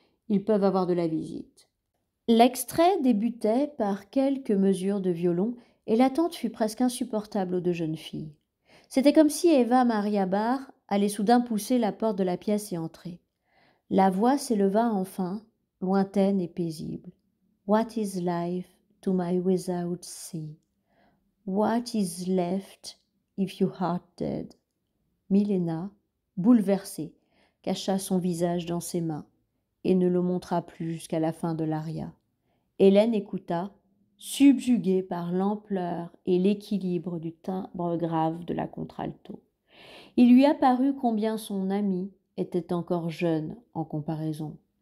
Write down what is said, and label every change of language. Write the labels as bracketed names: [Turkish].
[French] Ils peuvent avoir de la visite. L'extrait débutait par quelques mesures de violon et l'attente fut presque insupportable aux 2 jeunes filles. C'était comme si Eva Maria Bach allait soudain pousser la porte de la pièce et entrer. La voix s'éleva enfin, lointaine et paisible. [English] What is life to my without sea? What is left if you are dead? [French] Milena, bouleversée, cacha son visage dans ses mains et ne le montra plus jusqu'à la fin de l'aria. Hélène écouta, subjuguée par l'ampleur et l'équilibre du timbre grave de la contralto. Il lui apparut combien son amie était encore jeune en comparaison.